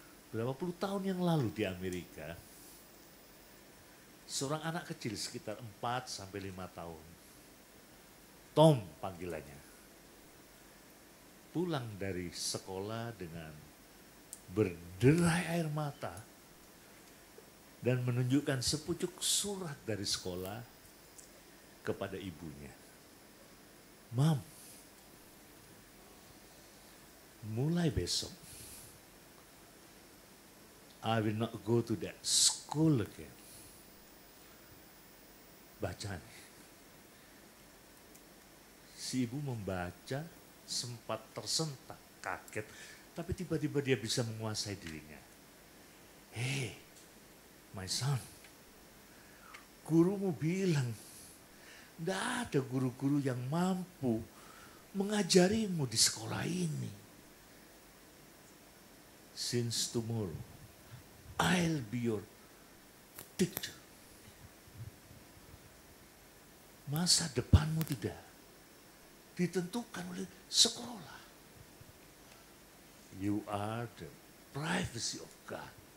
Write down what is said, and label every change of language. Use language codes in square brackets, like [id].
[id] Berapa puluh tahun yang lalu di Amerika, seorang anak kecil sekitar 4-5 tahun, Tom panggilannya, pulang dari sekolah dengan berderai air mata dan menunjukkan sepucuk surat dari sekolah kepada ibunya. [en] Mam, [id] mulai besok, [en] I will not go to that school again. [id] Baca nih. Si ibu membaca, sempat tersentak, kaget, tapi tiba-tiba dia bisa menguasai dirinya. [en] Hey, my son, [id] gurumu bilang, tidak ada guru-guru yang mampu mengajarimu di sekolah ini. [en] Since tomorrow, I'll be your teacher. [id] Masa depanmu tidak ditentukan oleh sekolah. [en] You are the privacy of God.